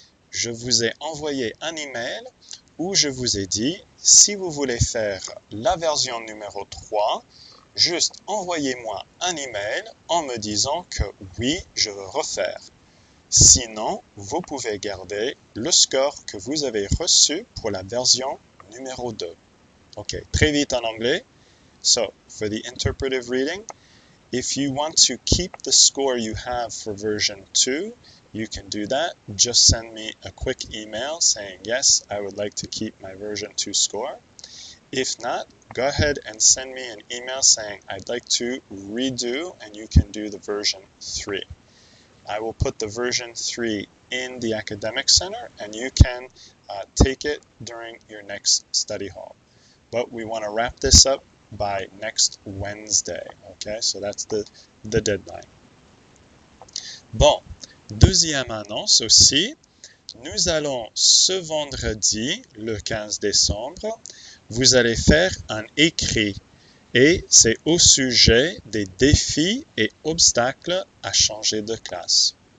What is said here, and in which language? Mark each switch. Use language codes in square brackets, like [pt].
[fr] Je vous ai envoyé un email où je vous ai dit, si vous voulez faire la version numéro 3, juste envoyez-moi un email en me disant que oui, je veux refaire. Sinon, vous pouvez garder le score que vous avez reçu pour la version numéro 2. Ok, très vite en anglais. [en] So, for the interpretive reading, if you want to keep the score you have for version 2, you can do that. Just send me a quick email saying, yes, I would like to keep my version 2 score. If not, go ahead and send me an email saying I'd like to redo, and you can do the version 3. I will put the version 3 in the Academic Center, and you can take it during your next study hall. But we want to wrap this up by next Wednesday, okay? So that's the deadline. [fr] Bon, deuxième annonce aussi, nous allons ce vendredi, le 15 décembre, vous allez faire un écrit et c'est au sujet des défis et obstacles à changer de classe.